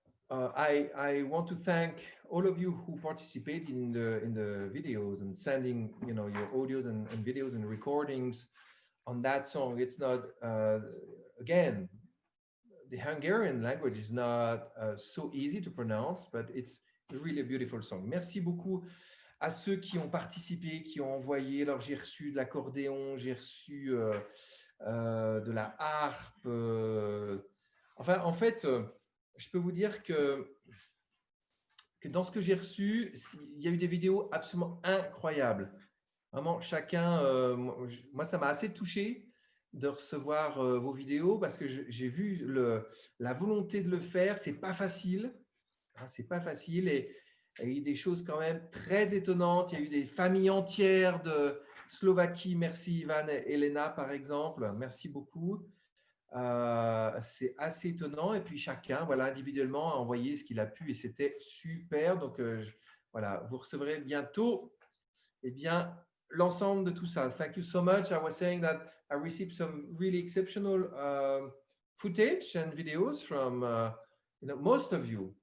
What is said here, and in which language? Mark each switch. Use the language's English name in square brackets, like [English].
[English] I want to thank all of you who participate in the videos and sending your audios and videos and recordings on that song. It's not again, the Hungarian language is not so easy to pronounce, but it's really a beautiful song. [French] Merci beaucoup à ceux qui ont participé, qui ont envoyé. Alors, j'ai reçu de l'accordéon, j'ai reçu de la harpe. Enfin, en fait, je peux vous dire que dans ce que j'ai reçu, il y a eu des vidéos absolument incroyables. Vraiment, chacun, moi, ça m'a assez touché de recevoir vos vidéos parce que j'ai vu la volonté de le faire. C'est pas facile. Hein, c'est pas facile et il y a eu des choses quand même très étonnantes. Il y a eu des familles entières de Slovaquie. Merci Ivan et Elena par exemple. Merci beaucoup. C'est assez étonnant et puis chacun, voilà, individuellement a envoyé ce qu'il a pu et c'était super. Donc voilà, vous recevrez bientôt l'ensemble de tout ça. [English] Thank you so much. I was saying that I received some really exceptional footage and videos from most of you.